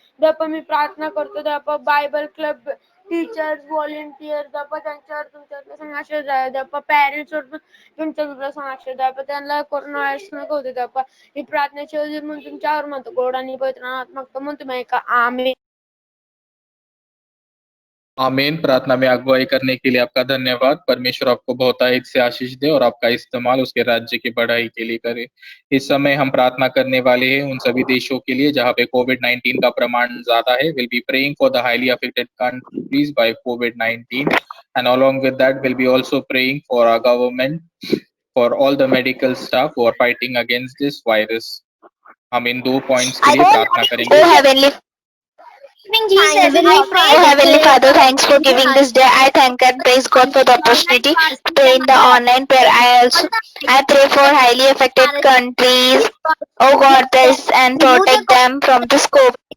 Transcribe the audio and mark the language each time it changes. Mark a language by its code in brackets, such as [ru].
[mr] द्यापा मी प्रार्थना करतो द्यापा Bible club teachers volunteer द्यापा त्यांच्यावर तुमच्या आपल्या संग आशीर्वाद राहू द्यापा पॅरेंट्स तुमच्या आपल्या संग आशीर्वाद द्यापा त्यांना कोरोना व्हायरस नको होते द्यापा ही प्रार्थनेची म्हणून तुमच्यावर म्हणतो गोड आणि पवित्र नामात मागतो म्हणून तुम्ही ऐका आमीन। [hi] आमीन। प्रार्थना में अगुवाई करने के लिए आपका धन्यवाद। परमेश्वर आपको बहुतायत से आशीष दे और आपका इस्तेमाल उसके राज्य की बढ़ाई के लिए करे। इस समय हम प्रार्थना करने वाले हैं उन सभी देशों के लिए जहां पे COVID-19 का प्रमाण ज्यादा है। [en] Will be praying for the highly affected countries by COVID-19 and along with that we'll be also praying for our government, for all the medical staff who are fighting against this virus. [hi] हम इन 2 points के लिए प्रार्थना करेंगे। [en] Oh Heavenly Father, thanks for giving this day. I thank and praise God for the opportunity to pray in the online prayer. I pray for highly affected countries. Oh God, bless and protect them from this COVID.